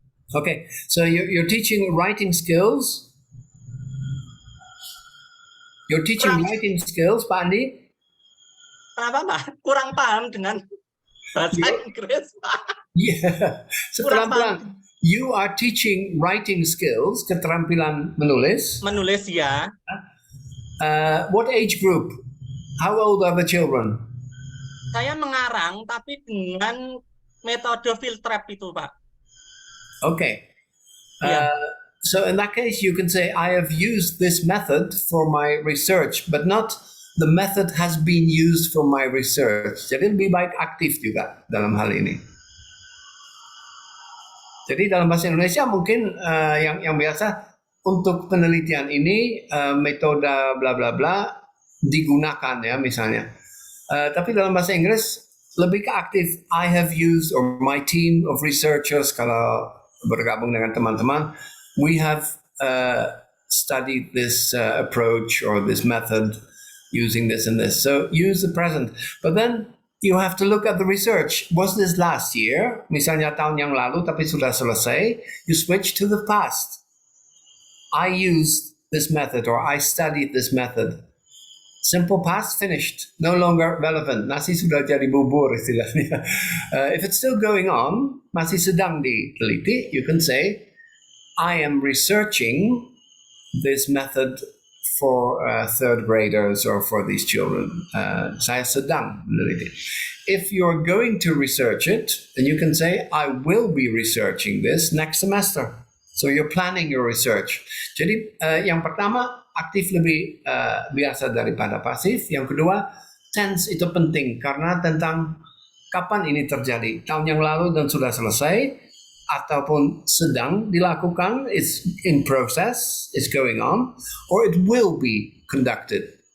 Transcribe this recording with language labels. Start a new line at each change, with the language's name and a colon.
English: Okay, so you're teaching writing skills. You're teaching writing skills, Pak Andi?
Indonesian: Kenapa, Pak? Kurang paham dengan bahasa Inggris, Pak.
English: Yeah, pelan-pelan. You are teaching writing skills,
Indonesian: keterampilan menulis. Menulis, ya.
English: What age group? How old are the children?
Indonesian: Saya mengarang, tapi dengan metode field trap itu, Pak.
English: Okay. So in that case, you can say, I have used this method for my research, but not the method has been used for my research.
Indonesian: Jadi lebih baik aktif juga dalam hal ini. Jadi dalam bahasa Indonesia mungkin yang biasa untuk penelitian ini metode bla bla bla digunakan ya misalnya. Tapi dalam bahasa Inggris lebih ke aktif.
English: I have used, or my team of researchers
Indonesian: kalau bergabung dengan teman-teman,
English: we have studied this approach or this method using this and this. So use the present. But then you have to look at the research. Was this last year?
Indonesian: Misalnya tahun yang lalu tapi sudah selesai.
English: You switch to the past. I used this method or I studied this method. Simple past, finished. No longer relevant.
Indonesian: Nasi sudah jadi bubur istilahnya.
English: If it's still going on,
Indonesian: masih sedang diteliti,
English: you can say, I am researching this method for third graders or for these children.
Indonesian: Saya sedang meneliti.
English: If you're going to research it, then you can say, I will be researching this next semester. So you're planning your research.
Indonesian: Jadi yang pertama, aktif lebih biasa daripada pasif. Yang kedua, tense itu penting karena tentang kapan ini terjadi. Tahun yang lalu dan sudah selesai, ataupun sedang dilakukan,
English: it's in process, it's going on, or it will be conducted.